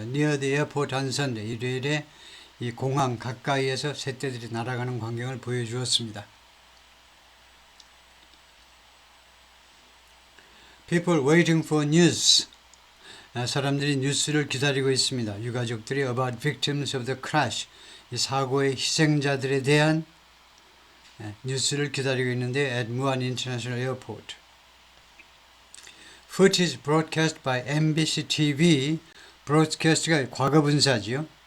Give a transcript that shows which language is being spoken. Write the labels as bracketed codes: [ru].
[en] Near the airport on Sunday [ko] 일요일에 이 공항 가까이에서 새떼들이 날아가는 광경을 보여주었습니다. [en] People waiting for news. [ko] 사람들이 뉴스를 기다리고 있습니다. 유가족들이 [en] about victims of the crash. [ko] 이 사고의 희생자들에 대한 뉴스를 기다리고 있는데 [en] at Muan International Airport. Footage broadcast by MBC TV. [ko] broadcast가 과거분사지요.